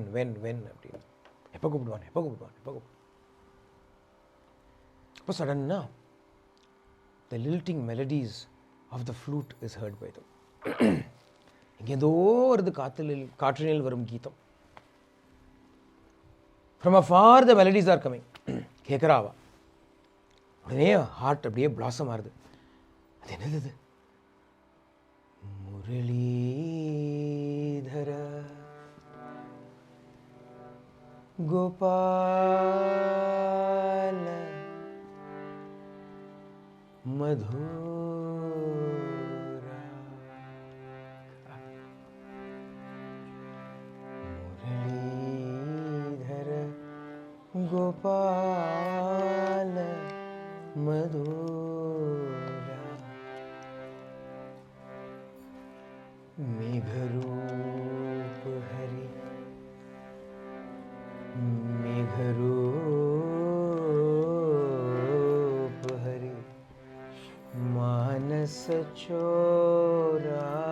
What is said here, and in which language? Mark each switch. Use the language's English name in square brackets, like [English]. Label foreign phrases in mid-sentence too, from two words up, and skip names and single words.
[English] But suddenly now, the lilting melodies of the flute is heard by them. From afar the melodies are coming. Kekarava. Heart blossom ஆறுது. [Tamil] அது என்னது? [Sanskrit] मुरलीधर गोपाल मधुरा मुरलीधर கோபால मधुरा मेघरूप हरि मानस चोरा